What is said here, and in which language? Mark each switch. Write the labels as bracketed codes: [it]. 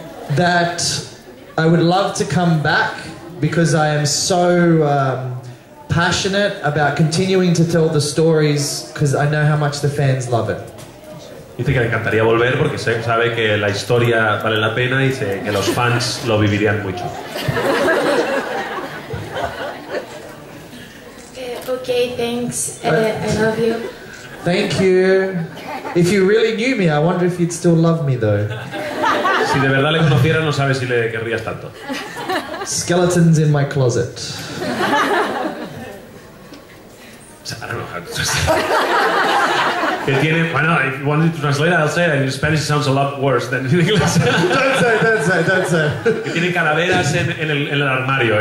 [en] That I would love to come back, because I am so passionate about continuing to tell the stories, because I know how much the fans love it. [es] Dice que le encantaría volver porque sabe que la historia vale la pena y que los fans lo vivirían mucho. [en] Okay, thanks. I love you. Thank you. If you really knew me, I wonder if you'd still love me though. [es] Si de verdad le conocieras, no sabe si le querrías tanto. [en] Skeletons in my closet. I don't know how to [es] que tiene, bueno, [en] if you want to translate it, I'll say it. In Spanish it sounds a lot worse than in English. Don't say. [es] Que tiene calaveras en el armario.